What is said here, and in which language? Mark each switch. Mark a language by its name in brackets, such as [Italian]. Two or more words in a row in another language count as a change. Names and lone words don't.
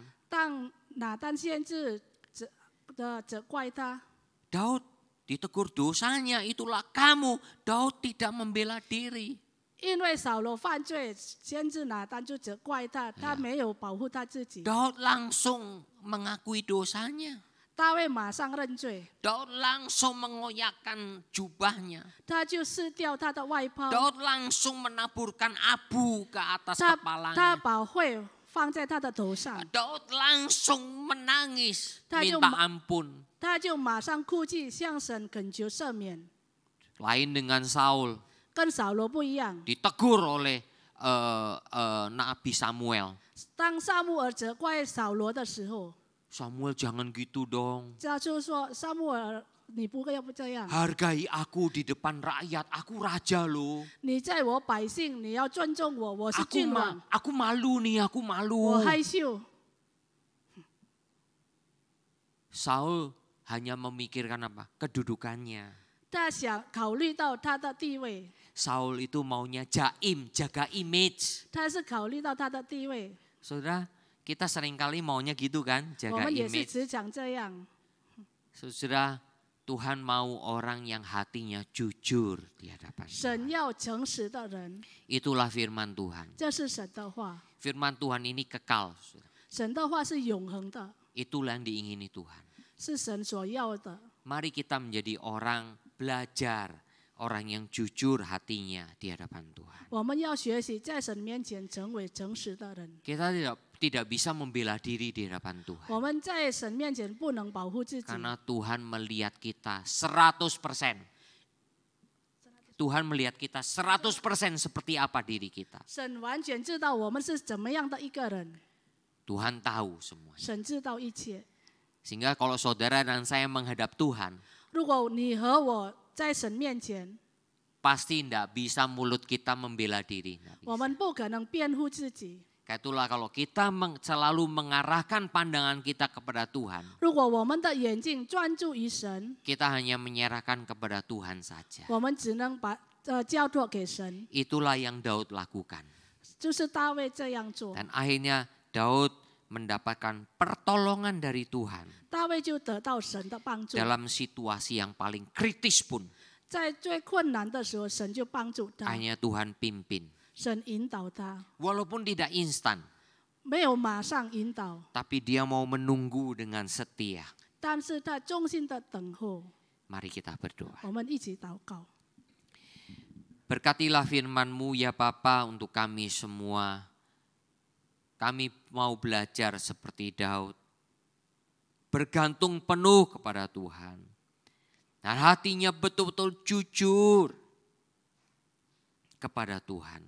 [Chinese] 当拿单先知责怪他， [Indonesian] Daud ditegur dosanya, itulah kamu. Daud tidak membela diri. [Chinese] 因为扫罗犯罪，先知拿单就责怪他，他没有保护他自己。 [Indonesian] Daud langsung mengakui dosanya. [Chinese] 大卫马上认罪， [Indonesian] Daud langsung mengoyakkan jubahnya. [Chinese] 他就撕掉他的外袍， [Indonesian] Daud langsung menaburkan abu ke atas [Chinese] 他 [Indonesian] kepalanya. [Chinese] 把灰放在他的头上， [Indonesian] Daud langsung menangis, Dia minta cuma- ampun. [Chinese] 他就马上哭泣向神恳求赦免。 [Indonesian] Lain dengan Saul, [Chinese] 跟扫罗不一样， [Indonesian] ditegur oleh Nabi Samuel. [Chinese] 当撒母耳责怪扫罗的时候， [Indonesian] Samuel jangan gitu dong. [Chinese] 他就说：“撒母耳，你不要不这样， [Indonesian] Hargai aku di depan rakyat, aku raja loh. [Chinese] 你在我百姓，你要尊重我，我是君王， [Indonesian] Aku malu nih, aku [Chinese] 我 [Indonesian] malu. [Chinese] 害羞。” [Indonesian] Saul hanya memikirkan apa? Kedudukannya. [Chinese] 他想考虑到他的地位， [Indonesian] Saul itu maunya jaim, jaga image. [Chinese] 他是考虑到他的地位。 [Indonesian] Saudara, kita seringkali maunya gitu kan, [Chinese] 我 [Indonesian] jaga [Chinese] 们也是 [Indonesian] image. [Chinese] 只想这样。 [Indonesian] Saudara, Tuhan mau orang yang hatinya jujur di hadapan [Chinese] 神 [Indonesian] Tuhan. [Chinese] 要诚实的人， [Indonesian] Itulah firman Tuhan. [Chinese] 这是神的话。 [Indonesian] Firman Tuhan ini kekal. Saudara. [Chinese] 神的话是永恒的， [Indonesian] Itulah yang diingini Tuhan. [Chinese] 是神所要的。 [Indonesian] Mari kita menjadi orang belajar, orang yang jujur hatinya di hadapan Tuhan. [Chinese] 我们要学习在神面前成为诚实的人。 [Indonesian] Kita tidak bisa membela diri di hadapan Tuhan. [Chinese] 我们在神面前不能保护自己， [Indonesian] Karena Tuhan melihat kita 100%. Tuhan melihat kita 100% seperti apa diri kita. [Chinese] 神完全知道我们是怎么样的一个人， [Indonesian] Tuhan tahu semuanya. [Chinese] 神知道一切。 [Indonesian] Sehingga kalau saudara dan saya menghadap Tuhan, [Chinese] 如果你和我在神面前， [Indonesian] pasti tidak bisa mulut kita membela diri. Nggak [Chinese] 我 [Indonesian] bisa. [Chinese] 们不可能辩护自己。 [Indonesian] Kayak itulah kalau kita selalu mengarahkan pandangan kita kepada Tuhan, [Chinese] 如果我们的眼睛专注于神， [Indonesian] kita hanya menyerahkan kepada Tuhan saja. [Chinese] 我们只能把交托给神， [Indonesian] Itulah yang Daud lakukan. [Chinese] 就是大卫这样做。 [Indonesian] Dan akhirnya Daud mendapatkan pertolongan dari Tuhan [Chinese] 大卫就得到神的帮助， [Indonesian] dalam situasi yang paling kritis pun. [Chinese] 在最困难的时候，神就帮助他， [Indonesian] Hanya Tuhan pimpin. [Chinese] 神引导他， [Indonesian] Walaupun tidak instan, [Chinese] 没有马上引导， [Indonesian] tapi dia mau menunggu dengan setia. [Chinese] 但是他忠心的等候。 [Indonesian] Mari kita berdoa. [Chinese] 我们一起祷告， [Indonesian] Berkatilah firman-Mu ya Bapa untuk kami semua. Kami mau belajar seperti Daud. Bergantung penuh kepada Tuhan. Dan hatinya betul-betul jujur kepada Tuhan.